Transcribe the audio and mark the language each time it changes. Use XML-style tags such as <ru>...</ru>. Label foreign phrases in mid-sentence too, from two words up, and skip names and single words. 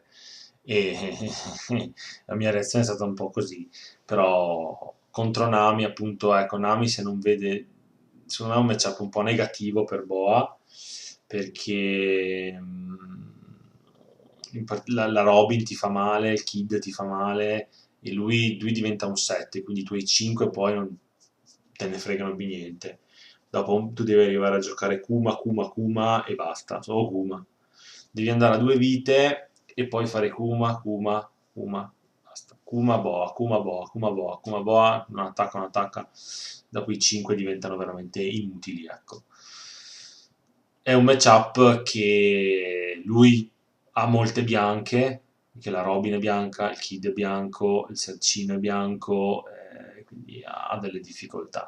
<it>E la mia reazione è stata un po' così, però contro Nami, appunto, ecco, Nami se non vede, secondo me è un matchup un po' negativo per Boa, perché la Robin ti fa male, il Kid ti fa male, e lui diventa un 7, quindi i tuoi 5 poi non te ne fregano più niente. Dopo tu devi arrivare a giocare Kuma, Kuma, Kuma e basta, solo Kuma. Devi andare a 2 vite e poi fare Kuma, Kuma, Kuma, basta. Kuma, Boa, Kuma, Boa, Kuma, Boa, Kuma, Boa, non attacca, non attacca. Dopo i 5 diventano veramente inutili, ecco. È un matchup che lui ha molte bianche, perché la Robin è bianca, il Kid è bianco, il Sercino è bianco, quindi ha delle difficoltà.</it>